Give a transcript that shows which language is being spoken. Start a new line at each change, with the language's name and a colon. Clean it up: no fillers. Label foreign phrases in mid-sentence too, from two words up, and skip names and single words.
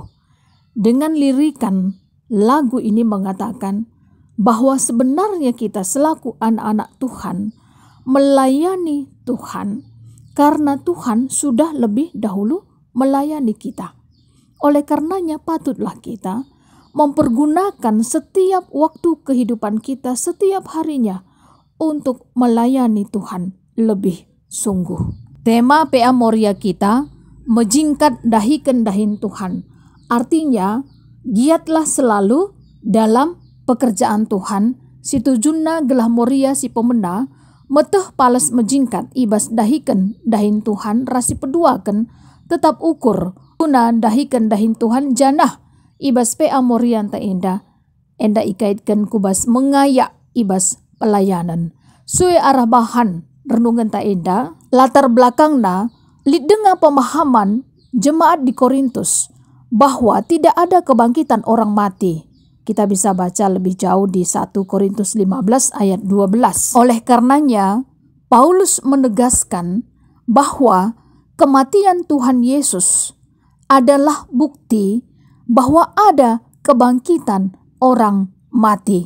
Indonesian: Dengan lirikan lagu ini mengatakan bahwa sebenarnya kita selaku anak-anak Tuhan melayani Tuhan karena Tuhan sudah lebih dahulu melayani kita. Oleh karenanya patutlah kita mempergunakan setiap waktu kehidupan kita setiap harinya untuk melayani Tuhan lebih sungguh. Tema PA Moria kita,
Batak Karo: mejingkat dahikan dahin Tuhan.
Indonesian: Artinya, giatlah selalu dalam pekerjaan Tuhan,
Batak Karo: si tujunna gelah moria si pemena, meteh pales mejingkat ibas dahikan dahin Tuhan rasi peduakan, tetap ukur guna dahikan dahin Tuhan janah ibas PA moria ta enda ikaitkan kubas mengayak ibas pelayanan. Sue arah bahan renungan ta enda, latar belakangna lidengah
Indonesian: pemahaman jemaat di Korintus bahwa tidak ada kebangkitan orang mati. Kita bisa baca lebih jauh di 1 Korintus 15 ayat 12. Oleh karenanya, Paulus menegaskan bahwa kematian Tuhan Yesus adalah bukti bahwa ada kebangkitan orang mati.